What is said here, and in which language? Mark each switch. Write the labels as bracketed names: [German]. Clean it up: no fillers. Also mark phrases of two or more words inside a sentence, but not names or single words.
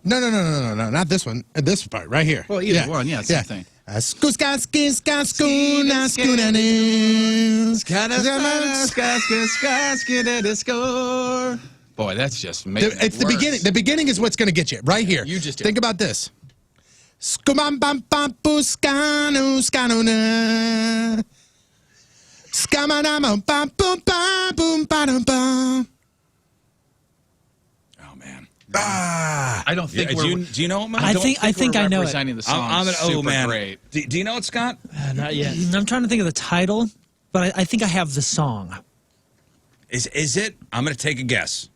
[English] No, not this one. This part right here. Well, either one, yeah, same thing. Scoon ska skin ska scoon a scoon and is. Score. Boy, that's just making It's the worse. beginning. The beginning is what's going to get you right here. You just did. Think about this. Skumam bam bam boo skano skano na. Skamanama bam boom bam boom bam bam. Oh man. I don't think we're. Do you know it, man? I think we're I know it. representing the song I'm gonna. Oh super man. great. Do you know it, Scott? Not yet. I'm trying to think of the title, but I think I have the song. Is it? I'm gonna take a guess.